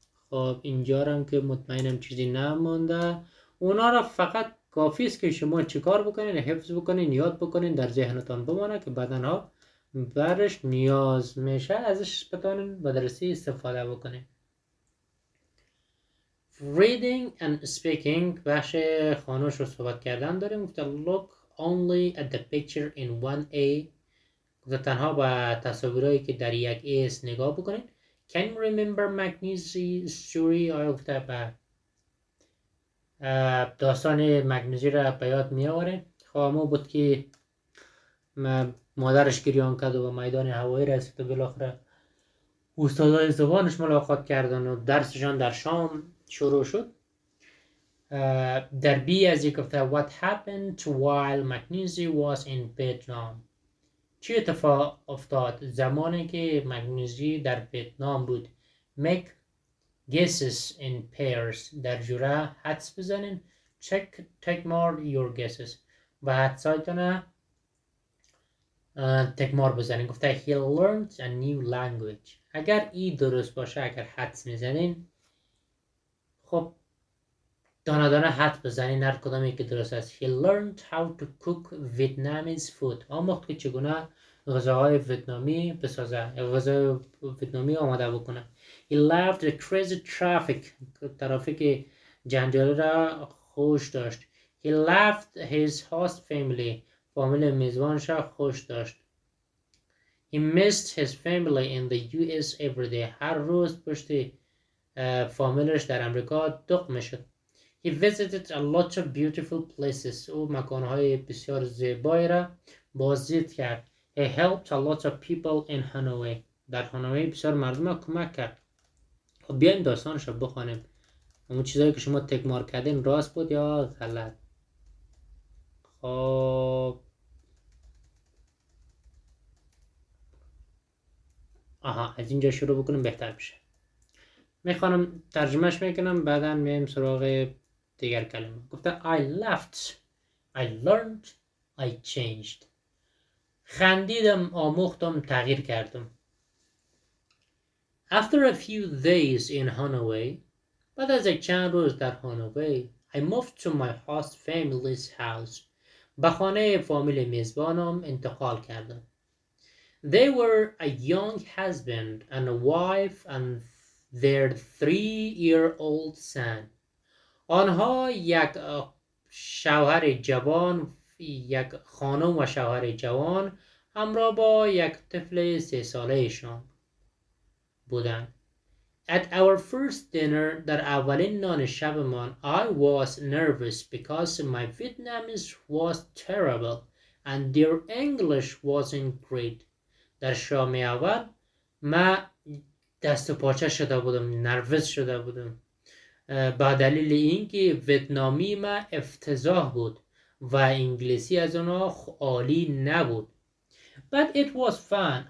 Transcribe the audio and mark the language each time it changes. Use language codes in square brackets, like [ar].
[fa] خب اینجا هم که مطمئنم چیزی نمونده. اونا را فقط کافی است که شما چیکار بکنین؟ حفظ بکنین، یاد بکنین، در ذهنتان بمانه که بعداً برش نیاز میشه ازش بتونین به درسی استفاده بکنین. [en] reading and speaking [fa] بخش خوانش و صحبت کردن داریم. [en] گفته look only at the picture in 1A. [fa] گفته تنها به تصاویرهایی که در 1A است نگاه بکنین. [en] can you remember Magnesi's story؟ [fa] آیا گفته به داستان مگنزی را به یاد می آورین؟ خب همون بود که مادرش گریان کرد و به میدان هوایی رسید و بالاخره استادای زبانش ملاقات کردن و درسشان در شام شروع شد. در بی از یک گفته [en] what happened while Magnesi was in Vietnam. [fa] چی اتفاق افتاد زمانی که مگنزی در ویتنام بود؟ [en] make guesses in pairs [fa] در جوره حدس بزنین. [en] take more your guesses [fa] و حدسایتونه تکمار بزنین. [en] گفته he learned a new language. [fa] اگر ای درست باشه، اگر حدس میزنین خب دانه دانه حدس بزنین هر کدامی که درست است. [en] he learned how to cook Vietnamese food. [fa] آموخت که چگونه غذاهای ویتنامی بسازه، غذای ویتنامی آماده بکنه. [en] he loved the crazy traffic. [fa] ترافیک جنجالی را خوش داشت. [en] he loved his host family. [fa] فامیل میزبانش را خوش داشت. [en] he missed his family in the US every day. [fa] هر روز پشت فامیلش در امریکا دق میشد. [en] he visited a lot of beautiful places. [fa] او مکانهای بسیار زیبایی را بازدید کرد. [en] he helped a lot of people in Hanoi. [fa] در هانوی بسیار مردم را کمک کرد. خب بیاین داستانش را بخوانیم. اون چیزایی که شما تک مارک کردین راست بود یا غلط؟ خب از اینجا شروع بکنیم بهتر بشه. میخوانم ترجمهش میکنم بعدا میایم سراغ دیگر کلمه. [en] گفته I laughed, I learned, I changed. [fa] خندیدم، آموختم، تغییر کردم. [en] After a few days in Hanoi, [fa] بعد از یک چند روز در هانوی، [en] I moved to my host family's house. [fa] به خانه فامیل میزبانم انتقال کردم. [en] They were a young husband and a wife and their 3-year-old son. [fa] آنها یک شوهر جوان، یک خانم و شوهر جوان همراه با یک طفل 3 ساله‌شان بودند. [en] At our first dinner, [fa] در اولین نان شبمان, [en] I was nervous because my Vietnamese was terrible and their English wasn't great. [fa] در شام اول من دست و پاچه شده بودم، نروس شده بودم با دلیل اینکه ویتنامی من افتضاح بود و انگلیسی از اونها عالی نبود. [en] But it was fun.